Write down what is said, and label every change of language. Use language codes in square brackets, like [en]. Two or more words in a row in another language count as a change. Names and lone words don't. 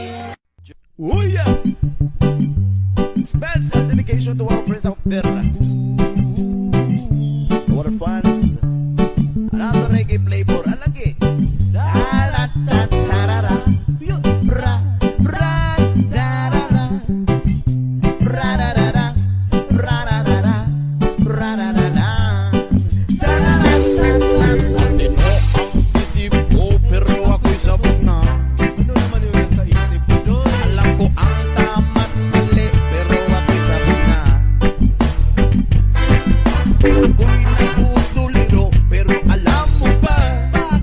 [en] Oh yeah! Special dedication to our friends out there. Our fans. Another reggae flavor. Alagi. Da-da-da-da-da-da. Bra, bra, da-da-da. Bra-da-da-da. Bra-da-da-da. Bra-da-da-da. Da-da-da-da-da. [tl] Ano ang isip ko pero ako'y sabog na. Ano naman yung sa isip ko doon? Alam ko ang tama't mali pero ako'y sabog na. Ako'y nagtutuliro pero alam mo ba?